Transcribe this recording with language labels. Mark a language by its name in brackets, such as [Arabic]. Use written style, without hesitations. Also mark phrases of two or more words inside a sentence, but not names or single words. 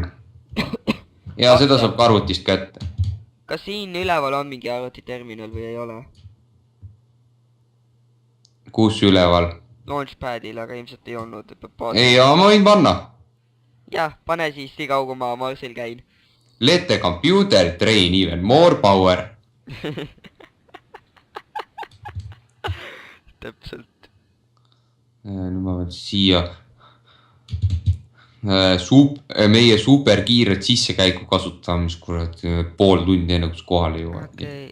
[Estonian] Ja seda saab ka arvutist kätte. Kas siin üleval on mingi arvutiterminal või ei ole? Kus üleval? Launchpadil, aga ilmselt ei olnud. Ei, aga ma võin panna. Jah, pane siis nii kaua, kui ma Marsil käin. [English] Let the computer train even more power. [Estonian] Täpselt. Nüüd ma pean siia meie superkiiret sissekäiku kasutama, mis kurat pool tundi enne, kus kohale jõuad. Okei.